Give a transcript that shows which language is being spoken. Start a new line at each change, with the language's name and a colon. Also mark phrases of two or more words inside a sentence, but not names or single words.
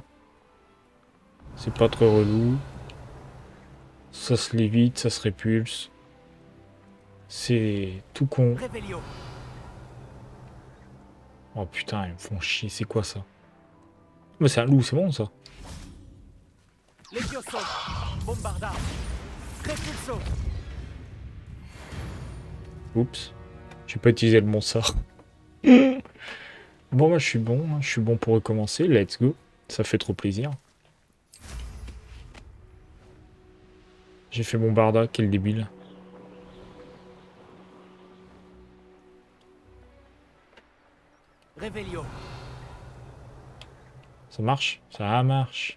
French: C'est pas trop relou. Ça se lévite, ça se répulse. C'est tout con. Révélio. Oh putain, ils me font chier. C'est quoi ça? Mais c'est un loup, c'est bon ça. Levioso. Bombardard. Répulso. Oups. J'ai pas utilisé le bon sort. Bon, bah, je suis bon. Je suis bon pour recommencer.
English: Let's go.
French: Ça fait trop plaisir. J'ai fait mon barda, quel débile. Révélio. Ça marche? Ça marche.